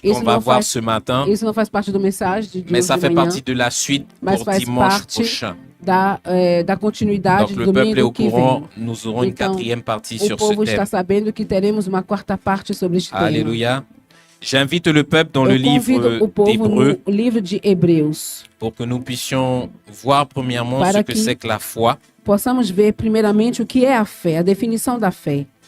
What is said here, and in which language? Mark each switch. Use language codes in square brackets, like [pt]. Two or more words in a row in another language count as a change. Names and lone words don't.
[pt] Isso [fr] qu'on va [pt] não [fr] voir [pt] faz- [fr] ce matin, [pt] Isso não faz parte do mensagem de mais hoje [fr] ça [pt] de [fr] fait [pt] manhã, [fr] partie de la suite [pt] mas [fr] pour [pt] faz [fr] dimanche [pt] parte [fr] prochain. [pt] da continuidade [fr] Donc [pt] do [fr] le peuple est au [pt] domingo que [fr] courant, [pt] vem. [fr] nous aurons une [pt] Então, [fr] quatrième partie [pt] O [fr] sur ce [pt] povo está [fr] thème. [pt] sabendo que teremos uma quarta parte sobre este tema. [fr] Alléluia. J'invite le peuple dans le [pt] Eu convido o [fr] livre [pt] povo [fr] d'Hébreux [pt] no livro de Hebreus. [fr] pour que nous puissions voir premièrement [pt] Para [fr] ce que [pt] que- [fr] c'est que la foi. [pt] Possamos ver primeiramente o que é a fé, a definição da fé.